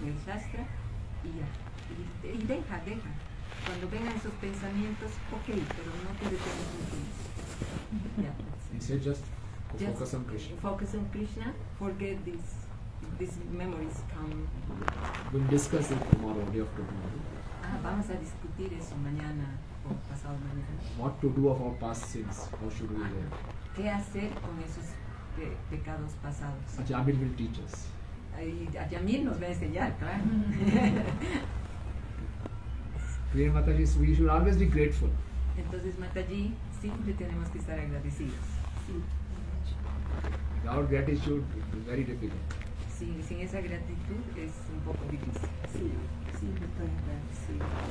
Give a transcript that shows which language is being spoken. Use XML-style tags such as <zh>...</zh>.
<es>En el Shastra, y ya, y deja, cuando vengan esos pensamientos, ok, pero no te detengas mucho más. Ya,</es> <en>He said just focus on Krishna. Focus on Krishna, forget these memories come. We'll discuss it tomorrow, day after tomorrow.</en> <es>Vamos a discutir eso mañana o pasado mañana.</es> <en>What to do of our past sins? How should we live?</en> <es>¿Qué hacer con esos pecados pasados?</es> <en>Jamil will teach us.</en> <es>Y a Yamil nos va a enseñar, claro.</es> <en>Dear Mataji, we should always be grateful.</en> <es>Entonces, Mataji, siempre tenemos que estar agradecidos.</es> <en>Without gratitude, it is very difficult.</en> <es>Sin esa gratitud es un poco difícil. Sí, siempre estoy agradecido.</es>